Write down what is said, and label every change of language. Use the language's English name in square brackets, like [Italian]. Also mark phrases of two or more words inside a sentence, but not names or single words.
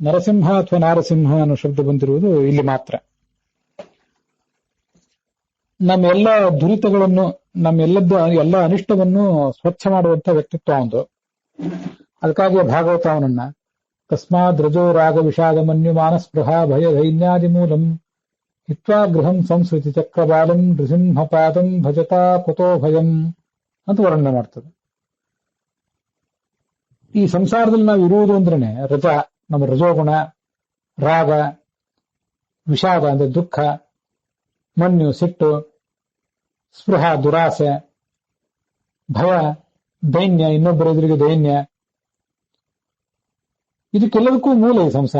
[Kannada] ನರಸಿಂಹ ಅಥವಾ ನಾರಸಿಂಹ ಅನ್ನೋ ಶಬ್ದ ಬಂದಿರುವುದು ಇಲ್ಲಿ ಮಾತ್ರ. ನಮ್ಮೆಲ್ಲ ದುರಿತಗಳನ್ನು, ಎಲ್ಲ ಅನಿಷ್ಟವನ್ನು ಸ್ವಚ್ಛ ಮಾಡುವಂತ ವ್ಯಕ್ತಿತ್ವ ಒಂದು. ಅದಕ್ಕಾಗಿ ಭಾಗವತ ಅವನನ್ನ [Sanskrit] ತಸ್ಮಾದ್ ರಜೋ ರಾಗ ವಿಷಾದ ಮನ್ಯು ಮಾನಸ್ಪೃಹ ಭಯ ದೈನ್ಯಾದಿ ಮೂಲಂ ಹಿತ್ವಾ ಗೃಹಂ ಸಂಸ್ಕೃತಿ ಚಕ್ರಬಾಲಂ ನೃಸಿಂಹಪಾದಂ ಭಜತಾ ಕುತೋ ಭಯಂ [Kannada] ಅಂತ ವರ್ಣನೆ ಮಾಡ್ತದೆ. ಈ ಸಂಸಾರದಲ್ಲಿ ನಾವು ಇರುವುದು ಅಂದ್ರೇನೆ ರಜ, ನಮ್ಮ ರಜೋಗುಣ, ರಾಗ, ವಿಷಾದ ಅಂದ್ರೆ ದುಃಖ, ಮನ್ಯು ಸಿಟ್ಟು, ಸ್ಪೃಹ ದುರಾಸೆ, ಭಯ ದೈನ್ಯ, ಇನ್ನೊಬ್ಬರ ಎದುರಿಗೆ ದೈನ್ಯ, ಇದಕ್ಕೆಲ್ಲದಕ್ಕೂ ಮೂಲ ಈ ಸಂಸಾರ.